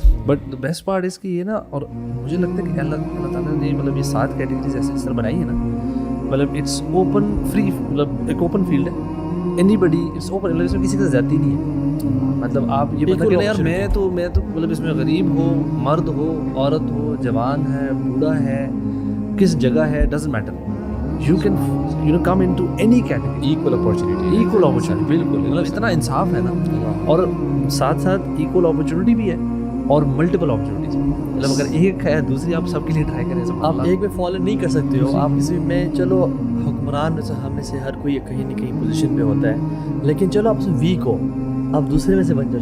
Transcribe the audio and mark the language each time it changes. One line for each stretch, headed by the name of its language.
English: but the best part
Urdu: اس کی یہ نا، اور مجھے لگتا ہے کہ اللہ تعالیٰ نے مطلب یہ 7 کیٹیگریز ایسے اس طرح بنائی ہیں نا، مطلب
English: it's open free,
Urdu: مطلب ایک اوپن فیلڈ ہے.
English: anybody it's open,
Urdu: اس میں کسی کا زیادتی نہیں ہے. مطلب آپ یہ بتا کہ یار میں تو مطلب اس میں غریب ہو، مرد ہو، عورت ہو، جوان ہے، بوڑھا ہے، کس جگہ ہے،
English: Doesn't matter. You can come in to any category. Equal opportunity
Urdu: بالکل. مطلب اتنا انصاف ہے نا، اور ساتھ ساتھ ایکول اپارچونیٹی بھی ہے اور ملٹیپل اپارچونیٹیز. مطلب اگر ایک ہے دوسری آپ سب کے لیے ٹرائی کریں. آپ ایک میں فالو نہیں کر سکتے ہو. آپ کسی میں چلو حکمران ہم میں سے ہر کوئی کہیں نہ کہیں پوزیشن پہ ہوتا ہے، لیکن چلو آپ سے ویک ہو، آپ دوسرے میں سے بن جاؤ.